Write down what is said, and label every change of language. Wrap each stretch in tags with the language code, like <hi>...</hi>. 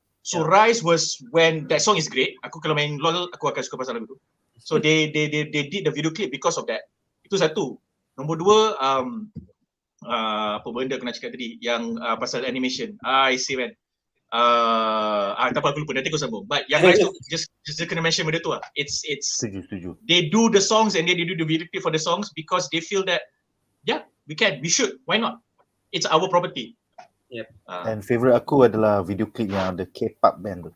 <en>So Rise was when that song is great.</en> <ms>Aku kalau main LOL aku akan suka pasal lagu tu.</ms> <en>So they did the video clip because of that.</en> <ms>Itu satu. Nombor 2, apa benda aku nak cakap tadi yang pasal animation.</ms> <en>I see man.</en> <ms>Tak apa aku lupa, nanti aku sambung. But yang Rise tu just kena mention benda tu lah. It's Setuju.</ms> <en>They do the songs and they do the video clip for the songs because they feel that we should, why not? It's our property. Yep. And favourite aku adalah video clip yang ada K-pop band tu.</en>